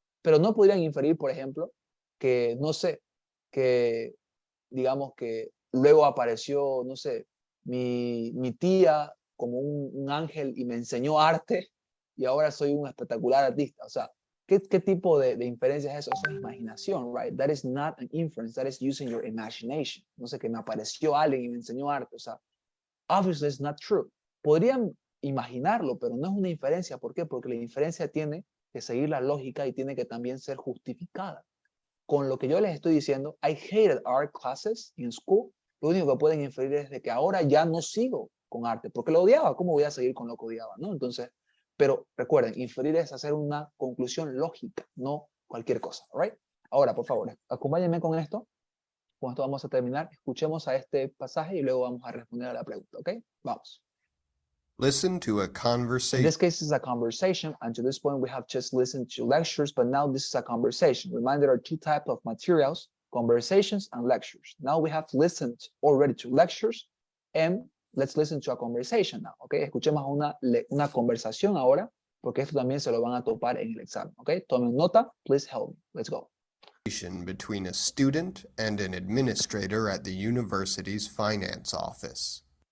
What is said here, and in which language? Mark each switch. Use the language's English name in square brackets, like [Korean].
[Spanish] Pero no podrían inferir, por ejemplo, que, no sé, que digamos que luego apareció, no sé, mi tía como un ángel y me enseñó arte y ahora soy un espectacular artista. O sea, ¿qué tipo de inferencia es eso? Eso es imaginación, right? [English] That is not an inference, that is using your imagination. [Spanish] No sé, que me apareció alguien y me enseñó arte. O sea, [English] obviously it's not true. [Spanish] Podrían imaginarlo, pero no es una inferencia. ¿Por qué? Porque la inferencia tiene que seguir la lógica y tiene que también ser justificada. Con lo que yo les estoy diciendo, [English] I hated art classes in school, [Spanish] lo único que pueden inferir es de que ahora ya no sigo con arte, porque lo odiaba. ¿Cómo voy a seguir con lo que odiaba? ¿No? Entonces, pero recuerden, inferir es hacer una conclusión lógica, no cualquier cosa. Right? Ahora, por favor, acompáñenme con esto. Con esto vamos a terminar. Escuchemos a este pasaje y luego vamos a responder a la pregunta. ¿Ok? Vamos. [English] Listen to a In conversation. this case, it's a conversation, and to this point, we have just listened to lectures, but now this is a conversation. Remind there are two types of materials, conversations and lectures. Now we have listened already to lectures, and let's listen to a conversation now, okay? [Spanish] Escuchemos una conversación ahora, porque esto también se lo van a topar en el examen, okay? Tomen nota, [English] please help me. Let's go. Between a student and an administrator at the university's finance office.